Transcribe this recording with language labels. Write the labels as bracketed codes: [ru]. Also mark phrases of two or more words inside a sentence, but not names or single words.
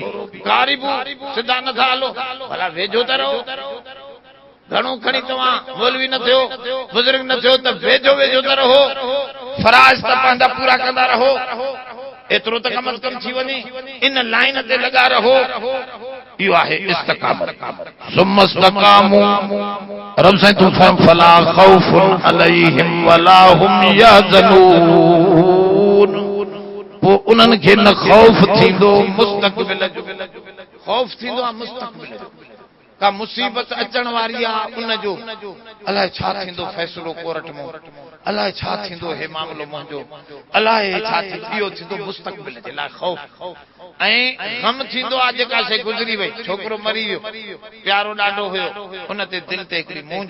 [sd] बि कारिबू सिधा नथा हलो भला वेझो त रहो घणो खणी तव्हां मौलवी न थियो बुजुर्ग न थियो त वेझो वेझो त रहो फराज त पंहिंजा पूरा कंदा रहो एतिरो त कम अज कम थी वञे इन लाइन ते लॻा रहो इहो आहे इस्तिक़ामत [ar] ثم استقاموا [sd] रब साईं तू [ar] فلا خوف عليهم ولا هم [sd] यहज़नून पो उन्हनि खे न खौफ थींदो मुस्तक़बिल जो खौफ थींदो आहे मुस्तक़बिल जो का मुसीबत अचण वारी आहे उन जो अलाए छा थींदो फ़ैसिलो कोर्ट में अलाए छा थींदो हे मामलो मुंहिंजो अलाए छा इहो थींदो मुस्तक़बिल जे लाइ खौफ ऐं गम थींदो आहे जेका शइ गुज़री वई छोकिरो मरी वियो प्यारो ॾाढो हुयो उन ते दिलि ते हिकिड़ी मूंझ